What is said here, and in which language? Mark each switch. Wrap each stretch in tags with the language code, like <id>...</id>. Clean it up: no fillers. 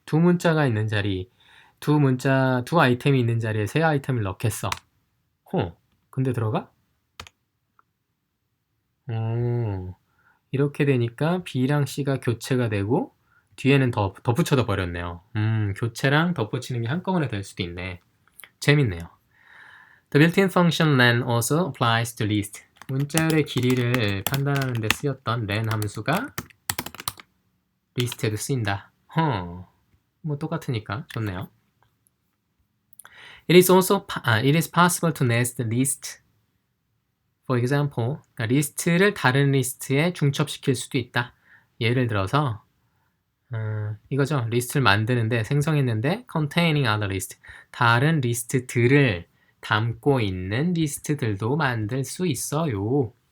<ko>두 문자가 있는 자리, 두 아이템이 있는 자리에 세 아이템을 넣겠어. 근데 들어가? 이렇게 되니까 B랑 C가 교체가 되고 뒤에는 덧붙여져 버렸네요. 교체랑 덧붙이는 게 한꺼번에 될 수도 있네. 재밌네요.</ko> <en>The built-in function len also applies to list.</en> <ko>문자열의 길이를 판단하는 데 쓰였던 len 함수가 리스트에도 쓰인다. 뭐 똑같으니까 좋네요.</ko> <en>It is possible to nest list. For example,</en> <ko>그러니까 리스트를 다른 리스트에 중첩시킬 수도 있다. 예를 들어서 이거죠. 리스트를 만드는데 생성했는데</ko> <en>containing other list.</en> <ko>다른 리스트들을 담고 있는 리스트들도 만들 수 있어요.</ko>